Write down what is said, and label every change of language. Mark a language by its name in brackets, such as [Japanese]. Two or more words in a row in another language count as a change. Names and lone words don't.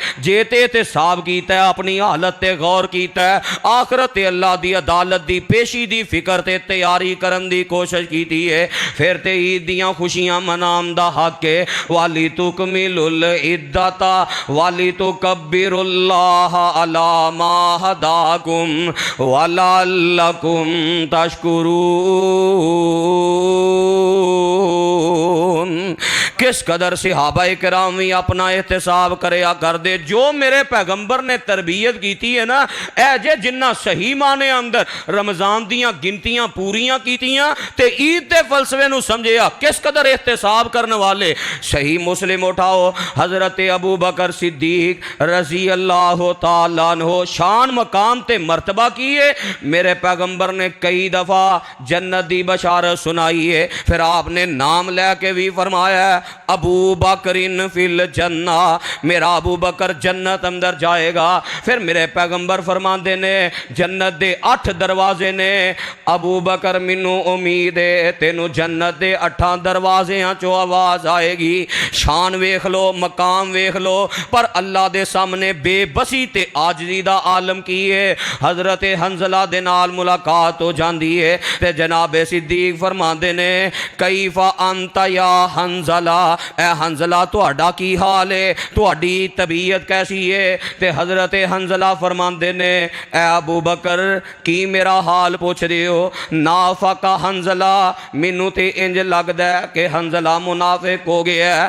[Punjabi] جے تے احتساب کیتا ہے، اپنی حالت تے غور کیتا ہے، آخرت تے اللہ دی عدالت دی پیشی دی فکر تے تیاری کرن دی کوشش کیتی ہے، فیر تے عید دیاں خوشیاں مناون دا حق ہے. [Arabic] ولتكملوا العدة ولتكبروا الله على ما هداكم ولعلكم تشكرون. [Punjabi] کس قدر صحابۂ کرام بھی اپنا احتساب کریا کردے. جو میرے پیغمبر نے تربیت کی ہے نا، اے جے جنہاں صحیح معنے اندر رمضان دیاں گنتیاں پوریاں کیتیاں تے عید کے فلسفے نوں سمجھیا. کس قدر احتساب کرنے والے. صحیح مسلم اٹھاؤ، حضرت ابو بکر صدیق [Arabic] رضي الله تعالى عنه [Punjabi] شان مقام تے مرتبہ کی ہے. میرے پیغمبر نے کئی دفعہ جنت دی بشارت سنائی ہے، فیر آپ نے نام لے کے بھی فرمایا [Arabic] أبو بكر في الجنة, [Punjabi] میرا ابو بکر جنت اندر جائے گا. فیر میرے پیغمبر فرماندے نے جنت دے 8 دروازے نے، ابو بکر مینوں امید ہے تینوں جنت دے 8 دروازیاں چوں آواز آئے گی. شان ویکھ لو، مقام ویکھ لو، پر اللہ دے سامنے بےبسی تے عاجزی دا عالم کی ہے. حضرت حنظلہ دے نال ملاقات ہو جاندی ہے تے جنابِ صدیق فرماندے نے [Arabic] كيف أنت يا حنظلة, [Punjabi] اے حنظلہ تہاڈا کی حال ہے، تہاڈی طبیعت کیسی ہے? تے حضرت حنظلہ فرماندے نے اے ابو بکر کی میرا حال پچھ رہے ہو? [Arabic] نافق حنظلة, [Punjabi] مینوں تے اینج لگدا ہے کہ حنظلہ منافق ہو گیا ہے.